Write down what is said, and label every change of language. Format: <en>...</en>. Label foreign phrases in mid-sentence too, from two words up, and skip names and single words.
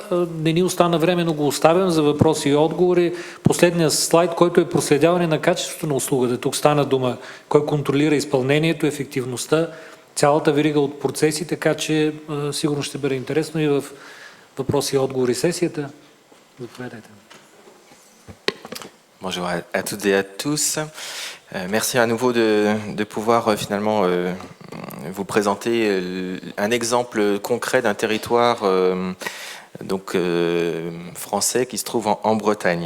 <bg>Не ни остана време, но го оставям за въпроси и отговори. Последният слайд, който е проследяване на качеството на услугата. Тук стана дума кой контролира изпълнението, ефективността, цялата верига от процеси, така че сигурно ще бъде интересно и в въпроси и отговори сесията. Заповядайте.</bg> <fr>Bonjour à toutes et à tous. Merci à nouveau de pouvoir finalement vous présenter un exemple concret d'un territoire français qui se trouve en Bretagne.</fr>